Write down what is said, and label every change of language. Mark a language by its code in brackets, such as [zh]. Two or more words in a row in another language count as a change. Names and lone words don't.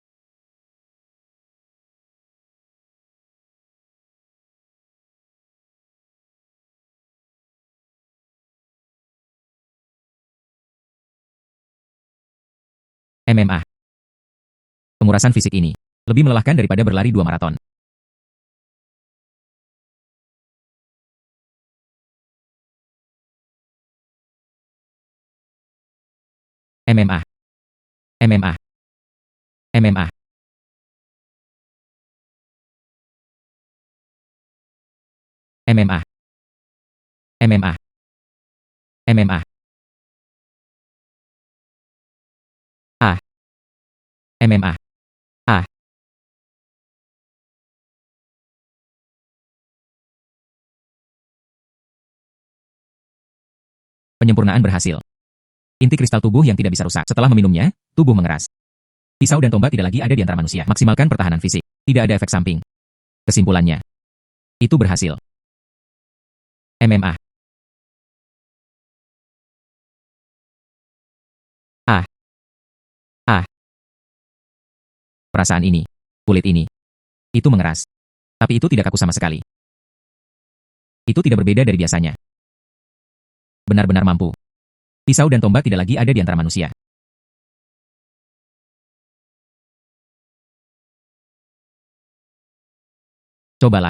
[id] MMA. Pengurasan fisik ini lebih melelahkan daripada berlari 2 maraton. MMA. MMA. MMA. MMA. MMA. MMA. A. MMA. A. Penyempurnaan berhasil. Inti kristal tubuh yang tidak bisa rusak. Setelah meminumnya, tubuh mengeras. Pisau dan tombak tidak lagi ada di antara manusia. Maksimalkan pertahanan fisik. Tidak ada efek samping. Kesimpulannya, itu berhasil. MMA. A. A. Perasaan ini, kulit ini, itu mengeras. Tapi itu tidak kaku sama sekali. Itu tidak berbeda dari biasanya. Benar-benar mampu. Pisau dan tombak tidak lagi ada di antara manusia. Cobalah.